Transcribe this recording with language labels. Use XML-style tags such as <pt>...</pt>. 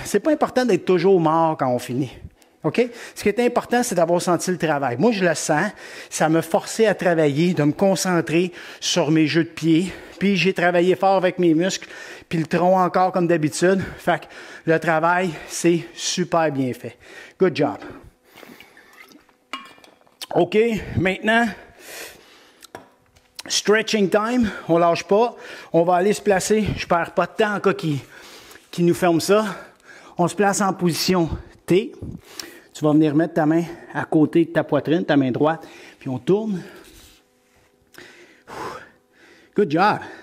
<fr>C'est pas important d'être toujours mort quand on finit. OK? Ce qui est important, c'est d'avoir senti le travail. Moi, je le sens. Ça m'a forcé à travailler, de me concentrer sur mes jeux de pied. Puis, j'ai travaillé fort avec mes muscles, puis le tronc encore comme d'habitude. Fait que le travail, c'est super bien fait.</fr> <en>Good job. OK, maintenant, stretching time.</en> <fr>On lâche pas. On va aller se placer. Je perds pas de temps en cas qui nous ferme ça. On se place en position T. Tu vas venir mettre ta main à côté de ta poitrine, ta main droite, puis on tourne.</fr> <en>Good job.</en>